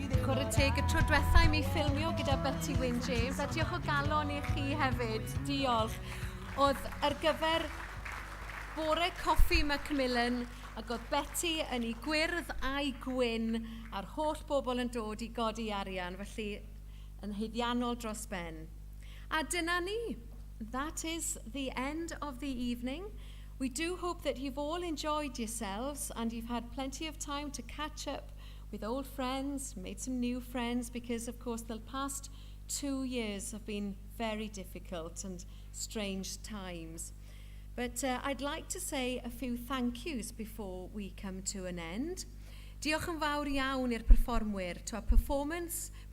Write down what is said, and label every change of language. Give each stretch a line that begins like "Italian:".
Welsh: Chwarae teg y tro diwethaf I mi ffilmio gyda Betty Wyn James, a diolch o galon I chi hefyd, diolch. Oedd ar gyfer bore coffi Macmillan, ac oedd Betty yn ei gwyrdd a'i gwyn, a'r holl bobl yn dod I godi arian, felly yn haeddiannol dros ben. A dyna ni.
English: That is the end of the evening. We do hope that you've all enjoyed yourselves and you've had plenty of time to catch up with old friends, made some new friends, because of course the past 2 years have been very difficult and strange times. But I'd like to say a few thank yous before we come to an end.
Welsh: Diolch yn fawr iawn i'r perfformwyr,
English: to our performers.